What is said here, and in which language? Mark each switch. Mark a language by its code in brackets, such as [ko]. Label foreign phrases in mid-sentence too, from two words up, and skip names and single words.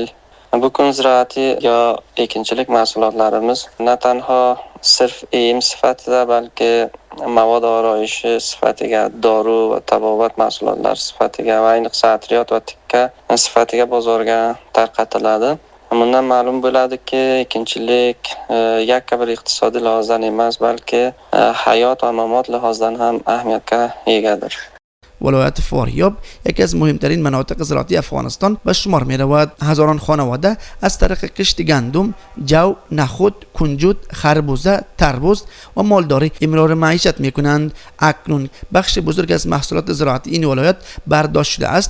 [uz] Bu kun ziroati yo ekinchilik mahsulotlarimiz na tanho sirf em sifatida, balki mavod oroyishi sifatiga, dori va tabobat mahsulotlari sifatiga va ayniqsa atriyot va tikka sifatiga bozorga tarqatiladi. Bundan ma'lum bo'ladiki, ekinchilik yakka bir iqtisodiy lihozdan emas, balki hayot va mamot lihozdan ham ahamiyatga egadir. [fa] ولایت فاریاب یکی از مهمترین مناطق زراعتی افغانستان به شمار می رود. هزاران خانواده از طریق کشت گندم، جو، نخود، کنجد، خربوزه، تربوز و مالداری امرار معیشت می کنند. اکنون بخش بزرگ از محصولات زراعتی این ولایت برداشت شده است.